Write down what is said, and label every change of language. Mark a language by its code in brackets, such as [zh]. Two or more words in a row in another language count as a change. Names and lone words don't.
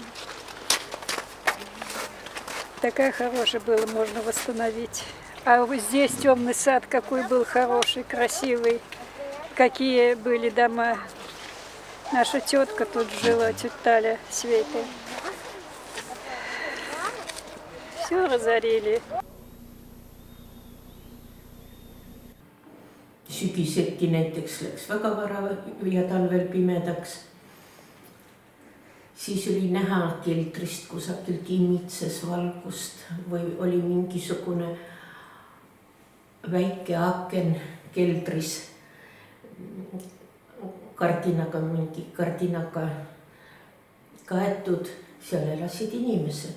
[ru] Такая хорошая была, можно восстановить. А вот здесь темный сад, какой был хороший, красивый. Какие были дома. Наша тетка тут жила, тетя Таля Света. Все разорили. [et] Sügiseti näiteks läks väga vara ja talvel pimedaks. Siis oli näha keldrist kusagilt imitses valgust või oli mingisugune väike aken keldris mingi kardinaga kaetud, seal elasid inimesed.